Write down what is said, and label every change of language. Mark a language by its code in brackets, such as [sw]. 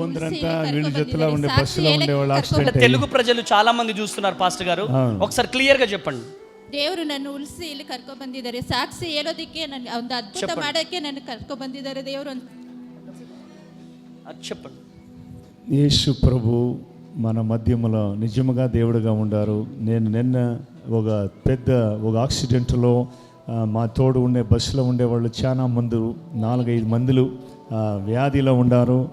[te] కొందరంతా వీళ్ళ జతలో ఉండే బస్సులో ఉండేవాళ్ళు అంటే యాక్సిడెంట్ తెలుగు ప్రజలు చాలా మంది చూస్తున్నారు పాస్టర్ గారు, ఒకసారి క్లియర్ గా చెప్పండి. [kn] ದೇವರು ನನ್ನ ಉಳಿಸಿ ಇಲ್ಲಿ ಕರ್ಕೊಂಡು ಬಂದಿದ್ದಾರೆ. ಸಾಕ್ಷಿ ಹೇಳೋದಕ್ಕೆ ನನಗೆ ಒಂದು ಅದ್ಭುತ ಮಾಡೋಕ್ಕೆ ನನ್ನ ಕರ್ಕೊಂಡು ಬಂದಿದ್ದಾರೆ ದೇವರು. [te] అది చెప్పండి. యేసు ప్రభు మన మధ్యములో నిజముగా దేవుడుగా ఉండారు. నేను నిన్న ఒక యాక్సిడెంట్లో మా తోడు ఉండే బస్సులో ఉండేవాళ్ళు చాలా మంది 4-5 మందులు వ్యాధిలో ఉండారు.